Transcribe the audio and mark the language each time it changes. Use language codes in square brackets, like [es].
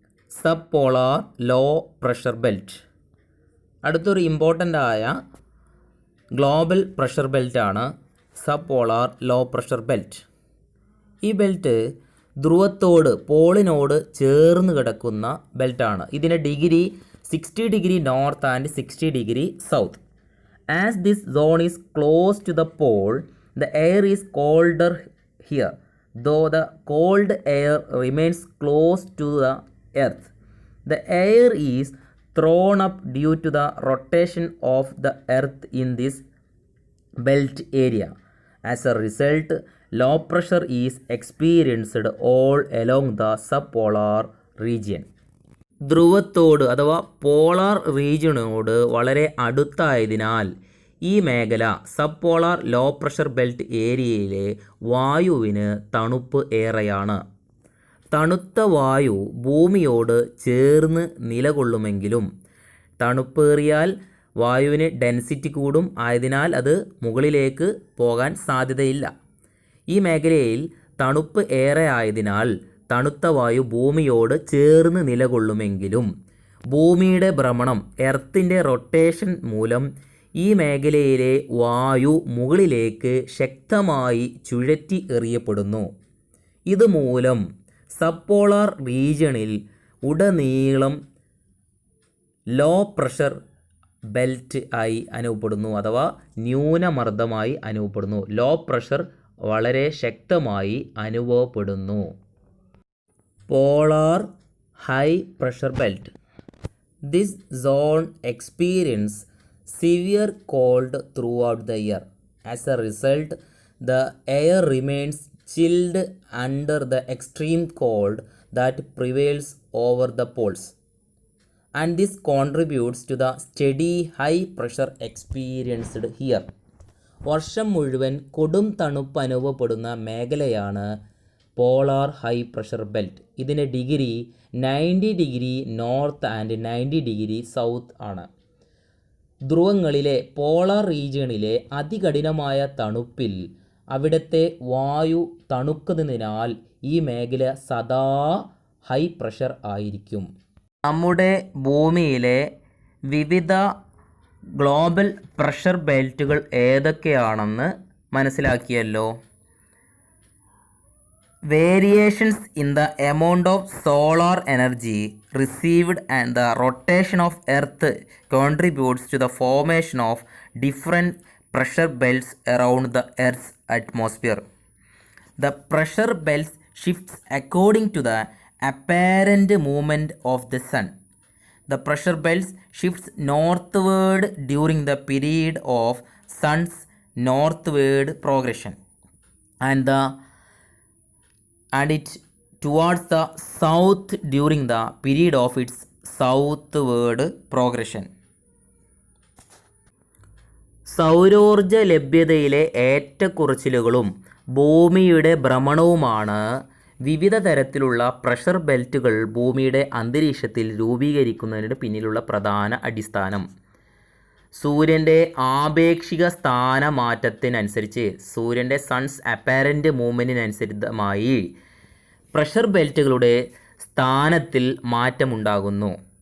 [ml] Sub polar low pressure belt. അടുത്തൊരു important ആയ global pressure ബെൽറ്റാണ് sub polar low pressure belt. ഈ belt ധ്രുവത്തോട്, പോളിനോട് ചേർന്ന് കിടക്കുന്ന ബെൽറ്റാണ്. ഇതിൻ്റെ degree 60 degree north and 60 degree south. [en] As this zone is close to the pole, the air is colder here though the cold air remains close to the earth. The air is thrown up due to the rotation of the earth in this belt area. As a result, low pressure is experienced all along the subpolar region. [ml] ധ്രുവത്തോട് അഥവാ polar റീജിയനോട് വളരെ അടുത്തായതിനാൽ ഈ മേഖല sub polar low pressure belt ഏരിയയിലെ വായുവിന് തണുപ്പ് ഏറെയാണ്. തണുത്ത വായു ഭൂമിയോട് ചേർന്ന് നിലകൊള്ളുമെങ്കിലും തണുപ്പേറിയാൽ വായുവിന് ഡെൻസിറ്റി കൂടും, ആയതിനാൽ അത് മുകളിലേക്ക് പോകാൻ സാധ്യതയില്ല. ഈ മേഖലയിൽ തണുപ്പ് ഏറെ ആയതിനാൽ തണുത്ത വായു ഭൂമിയോട് ചേർന്ന് നിലകൊള്ളുമെങ്കിലും ഭൂമിയുടെ ഭ്രമണം എർത്തിൻ്റെ റൊട്ടേഷൻ മൂലം ഈ മേഖലയിലെ വായു മുകളിലേക്ക് ശക്തമായി ചുഴറ്റി എറിയപ്പെടുന്നു. ഇതുമൂലം സബ്പോളാർ റീജിയണിൽ ഉടനീളം ലോ പ്രഷർ ബെൽറ്റ് ആയി അനുഭവപ്പെടുന്നു, അഥവാ ന്യൂനമർദ്ദമായി അനുഭവപ്പെടുന്നു. ലോ പ്രഷർ വളരെ ശക്തമായി അനുഭവപ്പെടുന്നു. [en] Polar high pressure belt. This zone experience severe cold throughout the year. As a result, the air remains chilled under the extreme cold that prevails over the poles, and this contributes to the steady high pressure experienced here. [ml] വർഷം മുഴുവൻ കൊടും തണുപ്പ് അനുഭവപ്പെടുന്ന മേഖലയാണ് polar high pressure belt. ഇതിൻ്റെ degree 90 degree north and 90 degree south ആണ്. ധ്രുവങ്ങളിലെ polar റീജിയണിലെ അതികഠിനമായ തണുപ്പിൽ അവിടുത്തെ വായു തണുക്കുന്നതിനാൽ ഈ മേഖല സദാ ഹൈ പ്രഷർ ആയിരിക്കും. നമ്മുടെ ഭൂമിയിലെ വിവിധ ഗ്ലോബൽ പ്രഷർ ബെൽറ്റുകൾ ഏതൊക്കെയാണെന്ന് മനസ്സിലാക്കിയല്ലോ. [en] Variations in the amount of solar energy received and the rotation of Earth contributes to the formation of different pressure belts around the Earth's atmosphere. The pressure belts shifts according to the apparent movement of the sun. The pressure belts shifts northward during the period of sun's northward progression, and it towards the south during the period of its southward progression. [ml] സൗരോർജ ലഭ്യതയിലെ ഏറ്റക്കുറച്ചിലുകളും ഭൂമിയുടെ ഭ്രമണവുമാണ് വിവിധ തരത്തിലുള്ള pressure ബെൽറ്റുകൾ ഭൂമിയുടെ അന്തരീക്ഷത്തിൽ രൂപീകരിക്കുന്നതിന് പിന്നിലുള്ള പ്രധാന അടിസ്ഥാനം. സൂര്യൻ്റെ ആപേക്ഷിക സ്ഥാനമാറ്റത്തിനനുസരിച്ച് സൂര്യൻ്റെ സൺസ് അപ്പാരൻ്റ് മൂവ്മെൻറ്റിനനുസരിതമായി പ്രഷർ ബെൽറ്റുകളുടെ സ്ഥാനത്തിൽ മാറ്റമുണ്ടാകുന്നു.